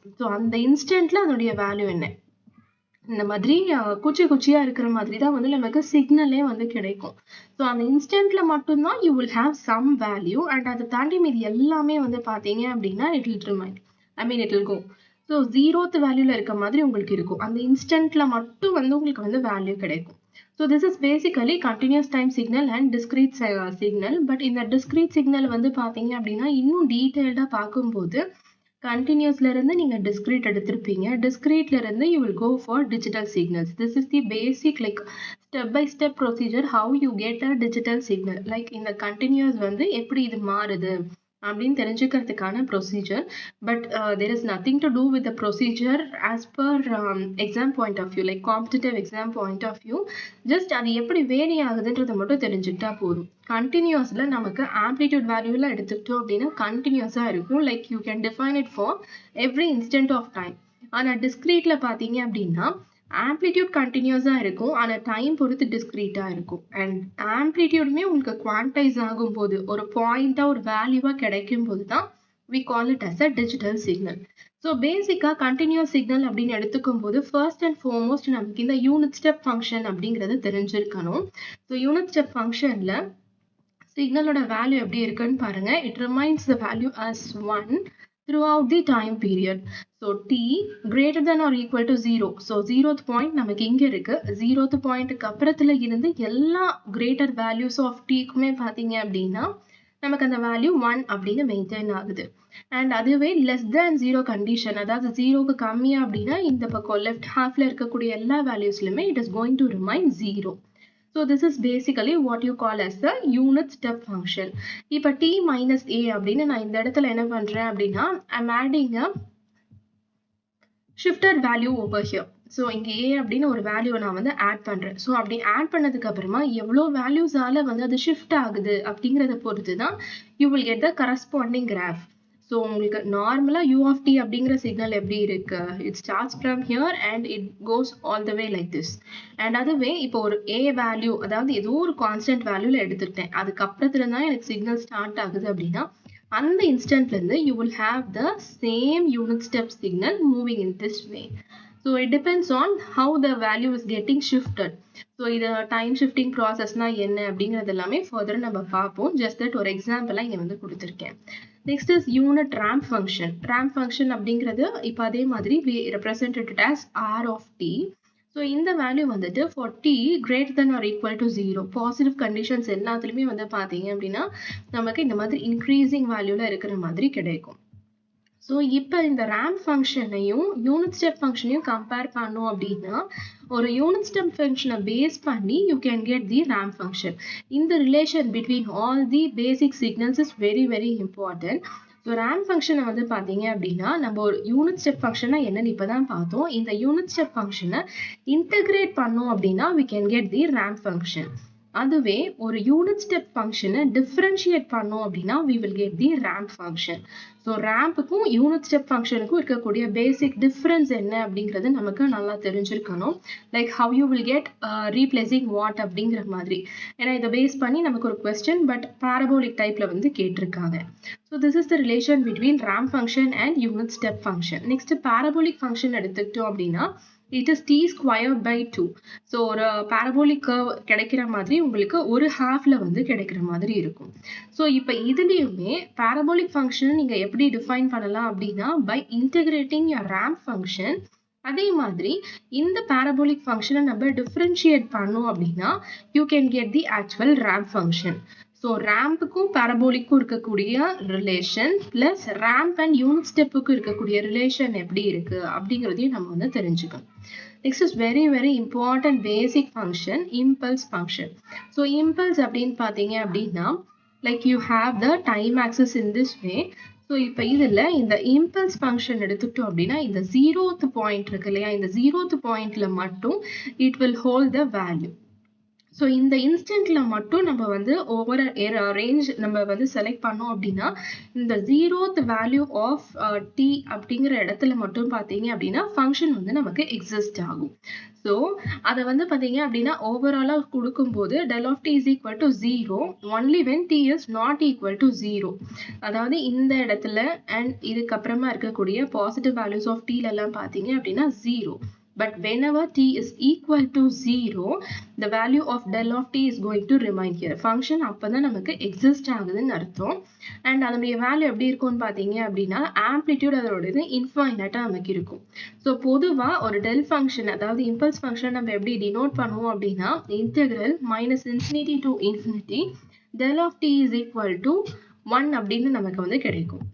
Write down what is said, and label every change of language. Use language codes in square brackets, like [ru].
[ta] So அந்த இன்ஸ்டன்ட்ல அதனுடைய value என்ன, இந்த மாதிரி குச்சி குச்சியா இருக்கிற மாதிரி தான் வந்து நமக்கு சிக்னலே வந்து கிடைக்கும். ஸோ அந்த இன்ஸ்டன்ட்ல மட்டும்தான் [en] you will have some value and [ta] அதை தாண்டி மீது எல்லாமே வந்து பார்த்தீங்க அப்படின்னா [en] It will remain, it will go. [ta] So 0th வேல்யூல இருக்க மாதிரி உங்களுக்கு இருக்கும், அந்த இன்ஸ்டன்ட்ல மட்டும் வந்து உங்களுக்கு வந்து வேல்யூ கிடைக்கும். [en] So this is basically continuous time signal and discrete signal. [ta] But இந்த discrete signal வந்து பார்த்தீங்க அப்படின்னா இன்னும் டீடைல்டா பார்க்கும்போது continuousல இருந்து நீங்க discrete எடுத்திருப்பீங்க, discreteல இருந்து [en] you will go for digital signals. This is the basic like step by step procedure how you get a digital signal. [ta] Like இந்த continuous வந்து எப்படி இது மாறுது அப்படின்னு தெரிஞ்சுக்கிறதுக்கான procedure. But [en] there is nothing to do with the procedure as per exam point of view, like competitive exam point of view. [ta] just அது எப்படி vary ஆகுதுன்றதை மட்டும் தெரிஞ்சுக்கிட்டா போதும். கண்டினியூஸ்ல நமக்கு ஆம்ப்ளிடியூட் வேல்யூல எடுத்துக்கிட்டோம் அப்படின்னா கண்டினியூஸா இருக்கும், [en] Like you can define it for every instant of time. [ta] ஆனா டிஸ்கிரீட்ல பாத்தீங்க அப்படின்னா ஆம்ப்ளிடியூட் கண்டினியூஸா இருக்கும், ஆனா டைம் பொறுத்து டிஸ்கிரீட்டா இருக்கும். அண்ட் ஆம்ப்ளிடியூடுமே உங்களுக்கு குவான்டைஸ் ஆகும் போது ஒரு பாயிண்டா ஒரு வேல்யூவா கிடைக்கும் போது தான் [en] we call it as a digital signal. [ta] So பேசிக்கா கண்டினியூஸ் சிக்னல் அப்படின்னு எடுத்துக்கும் போது ஃபர்ஸ்ட் அண்ட் ஃபார்மோஸ்ட் நமக்கு இந்த யூனிட் ஸ்டெப் ஃபங்க்ஷன் அப்படிங்கிறது தெரிஞ்சிருக்கணும். ஸோ யூனிட் ஸ்டெப் ஃபங்க்ஷன்ல சிக்னலோட வேல்யூ எப்படி இருக்குன்னு பாருங்க. It remains the value [en] as 1 throughout the time period. So t greater than or equal to 0. [ta] So 0th point நமக்கு இங்க இருக்கு, 0th பாயிண்ட்க்கு அப்புறத்துல இருந்து எல்லா [en] greater values of t [ta] க்குமே பாத்தீங்க அப்படின்னா நமக்கு அந்த வேல்யூ 1 அப்படின்னு மெயின்டைன் ஆகுது. அண்ட் அதுவே less than 0 கண்டிஷன், அதாவது 0க்கு கம்மியா அப்படின்னா இந்த பக்கம் லெஃப்ட் ஹாஃப்ல இருக்கக்கூடிய எல்லா வேல்யூஸ்லுமே [en] it is going to remain 0. So this is basically what you call as the unit step function. [ta] இப்போ t minus a அப்படின்னு நான் இந்த இடத்துல என்ன பண்றேன் அப்படின்னா [en] I'm adding a shifted value over here. [ta] So இங்கே a அப்படின்னு ஒரு வேல்யூ நான் வந்து ஆட் பண்றேன். ஸோ அப்படி ஆட் பண்ணதுக்கு அப்புறமா எவ்வளோ வேல்யூஸால வந்து அது ஷிஃப்ட் ஆகுது அப்படிங்கிறத பொறுத்து தான் [en] you will get the corresponding graph. [ta] So உங்களுக்கு நார்மலா u of t அப்படிங்கிற சிக்னல் எப்படி இருக்கு, [en] It starts from here and it goes all the way like this. [ta] And அதுவே இப்போ ஒரு a வேல்யூ, அதாவது ஏதோ ஒரு கான்ஸ்டன்ட் வேல்யூல எடுத்துக்கிட்டேன், அதுக்கப்புறத்துல தான் எனக்கு சிக்னல் ஸ்டார்ட் ஆகுது அப்படின்னா அந்த இன்ஸ்டன்ட்ல இருந்து [en] you will have the same unit step signal moving in this way. So it depends on how the value is getting shifted. [ta] So இது time shifting processனா என்ன அப்படிங்கிறது எல்லாமே further நம்ம பார்ப்போம். just that ஒரு எக்ஸாம்பிளா இங்க வந்து கொடுத்திருக்கேன். [en] next is unit ramp function. ramp function [ta] அப்படிங்கிறது இப்போ அதே மாதிரி [en] we represented it as r of t. [ta] So இந்த வேல்யூ வந்துட்டு [en] for t greater than or equal to 0 [ta] positive conditions எல்லாத்துலயுமே வந்து பாத்தீங்க அப்படின்னா நமக்கு இந்த மாதிரி இன்க்ரீசிங் வேல்யூல இருக்கிற மாதிரி கிடைக்கும். ஸோ இப்போ இந்த ரேம்ப் ஃபங்க்ஷனையும் யூனிட் ஸ்டெப் ஃபங்க்ஷனையும் கம்பேர் பண்ணோம் அப்படின்னா ஒரு யூனிட் ஸ்டெப் ஃபங்க்ஷனை பேஸ் பண்ணி [en] You can get the ramp function. இந்த relation between all the basic signals is very very important. [ta] So ramp ஃபங்க்ஷனை வந்து பார்த்தீங்க அப்படின்னா நம்ம ஒரு யூனிட் ஸ்டெப் ஃபங்க்ஷனை என்னன்னு இப்போ தான் பார்த்தோம். இந்த யூனிட் ஸ்டெப் ஃபங்க்ஷனை இன்டகிரேட் பண்ணோம் அப்படின்னா [en] we can get the ramp function. [ta] அதுவே ஒரு யூனிட் ஸ்டெப் ஃபங்க்ஷனை டிஃபரன்ஷியேட் பண்ணோம் அப்படின்னா [en] we will get the ramp function. [ta] So ரேம்புக்கும் unit step ஃபங்க்ஷனுக்கும் இருக்கக்கூடிய பேசிக் டிஃபரன்ஸ் என்ன அப்படிங்கிறது நமக்கு நல்லா தெரிஞ்சிருக்கணும். [en] like how you will get replacing what [ta] அப்படிங்கிற மாதிரி. ஏன்னா இதை பேஸ் பண்ணி நமக்கு ஒரு கொஸ்டின் பட் parabolic டைப்ல வந்து கேட்டிருக்காங்க. [en] So this is the relation between ramp function and unit step function. Next parabolic function [ta] எடுத்துக்கிட்டோம் அப்படின்னா [en] it is t squared by 2. [ta] So ஒரு parabolic curve கிடைக்கிற மாதிரி உங்களுக்கு ஒரு ஹாஃப்ல வந்து கிடைக்கிற மாதிரி இருக்கும். ஸோ இப்போ இதுலயுமே parabolic function நீங்க எப்படி டிஃபைன் பண்ணலாம் அப்படின்னா [en] by integrating your ramp function. [ta] அதே மாதிரி இந்த parabolic function நம்ம டிஃபரன்ஷியேட் பண்ணோம் அப்படின்னா [en] you can get the actual ramp function. [ta] So ரேம்புக்கும் parabolic இருக்கக்கூடிய relation plus ramp and unit ஸ்டெப்புக்கு இருக்கக்கூடிய ரிலேஷன் எப்படி இருக்கு அப்படிங்கிறதையும் நம்ம வந்து தெரிஞ்சுக்கணும். [en] Next is very very important basic function impulse function. So impulse [ta] அப்படின்னு பார்த்தீங்க அப்படின்னா [en] Like you have the time axis in this way. [ta] So இப்போ இதில் இந்த இம்பல்ஸ் ஃபங்க்ஷன் எடுத்துக்கிட்டோம் அப்படின்னா இந்த 0th பாயிண்ட் இருக்கு இல்லையா, இந்த 0th பாயிண்ட்ல மட்டும் [en] It will hold the value. [ta] So இந்த இன்ஸ்டன்ட்ல மட்டும் நம்ம வந்து ஓவர் ரேஞ்ச் நம்ம வந்து செலக்ட் பண்ணோம் அப்படின்னா இந்த 0th வேல்யூ ஆஃப் t அப்படிங்கிற இடத்துல மட்டும் பார்த்தீங்க அப்படின்னா ஃபங்க்ஷன் வந்து நமக்கு எக்ஸிஸ்ட் ஆகும். ஸோ அதை வந்து பார்த்தீங்க அப்படின்னா ஓவராலாக கொடுக்கும்போது [en] del of t is equal to 0 only when t is not equal to 0. [ta] அதாவது இந்த இடத்துல அண்ட் இதுக்கப்புறமா இருக்கக்கூடிய பாசிட்டிவ் வேல்யூஸ் ஆஃப் டீலெல்லாம் பார்த்தீங்க அப்படின்னா 0. [en] But whenever t is equal to 0, the value of del of t is going to remain here. [ta] Function அப்பதான் நமக்கு exist ஆகுதுன்னு அர்த்தம். And அதனுடைய வேல்யூ எப்படி இருக்கும்னு பார்த்தீங்க அப்படின்னா ஆம்ப்ளிடியூட் அதோடது இன்ஃபைனைட்டா நமக்கு இருக்கும். ஸோ பொதுவா ஒரு டெல் ஃபங்க்ஷன் அதாவது இம்பல்ஸ் ஃபங்க்ஷன் நம்ம எப்படி டினோட் பண்ணுவோம் அப்படின்னா integral -∞ to ∞ del of t is equal to 1 அப்படின்னு நமக்கு வந்து கிடைக்கும்.